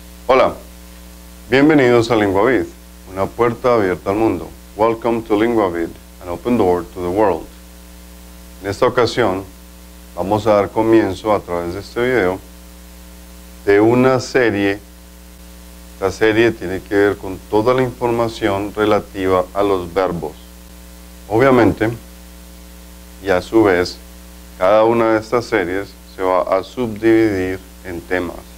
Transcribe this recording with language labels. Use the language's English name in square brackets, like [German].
[Spanish] Hola, bienvenidos a LinguaVid, una puerta abierta al mundo. [English] Welcome to LinguaVid, an open door to the world. [Spanish] En esta ocasión vamos a dar comienzo a través de este video de una serie. Esta serie tiene que ver con toda la información relativa a los verbos. Obviamente, y a su vez, cada una de estas series se va a subdividir en temas.